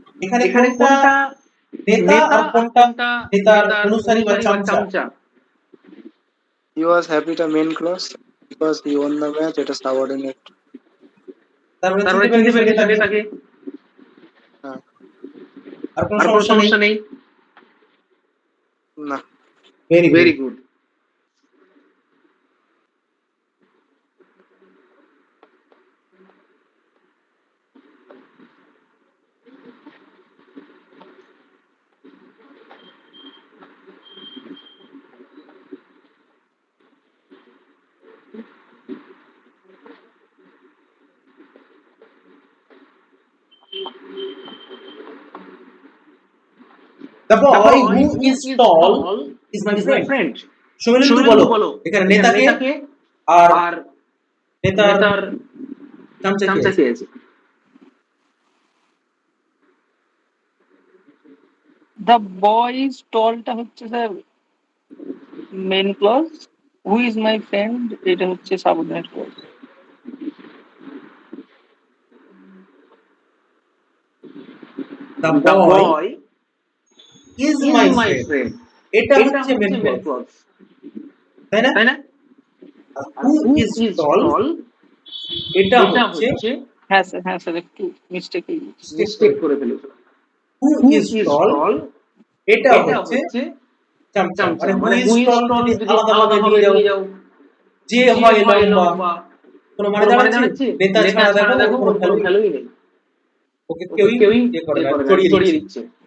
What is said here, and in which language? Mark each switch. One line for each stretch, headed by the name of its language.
Bangla: এখানে কোনটা নেতা আর কোনটা নেতার অনুসারী বা চামচা?
English: He was happy টা main clause, because he won the match এটা subordinate.
Bangla: তারপরে তারপরে চিনতে পেরে গেছে নেতাকে। হ্যাঁ। আর কোনো সমস্যা নেই? না।
English: Very good. The boy who is tall is my friend.
Bangla: Suvendu বলো এখানে নেতাকে আর নেতার চামচা কে আছে?
English: the boy is টলটা
Bangla: হচ্ছে sir
English: main clause, who is my friend
Bangla: এটা হচ্ছে
English: Subordinate clause. The boy is my friend,
Bangla: এটা হচ্ছে
English: main clause,
Bangla: তাই না?
English: Who is tall
Bangla: এটা হচ্ছে, হ্যাঁ স্যার একটু মিস্টেক করে ফেলেছো।
English: who is tall
Bangla: এটা হচ্ছে চামচা, মানে who is tall যদি আলাদাভাবে নিয়ে যাও, যে হয় লম্বা, কোনো মানে দাঁড়াচ্ছে? নেতা ছাড়া দেখো কোনো ভ্যালুই নেই, ওকে কেউই ইয়ে করে না, জড়িয়ে দিচ্ছে।